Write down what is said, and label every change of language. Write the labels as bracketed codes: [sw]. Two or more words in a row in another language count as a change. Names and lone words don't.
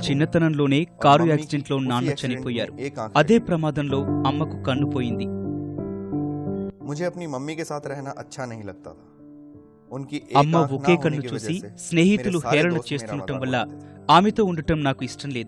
[te] చిన్నతనంలోనే కారు యాక్సిడెంట్లో నాన్న చనిపోయారు. అదే ప్రమాదంలో అమ్మకు కన్ను పోయింది. [hi] मुझे अपनी मम्मी के साथ रहना अच्छा नहीं लगता था. उनकी [te] అమ్మ ఒకే కన్ను చూసి స్నేహితులు హేళన చేస్తుండటం వల్ల ఆమెతో ఉండటం నాకు ఇష్టం లేదు.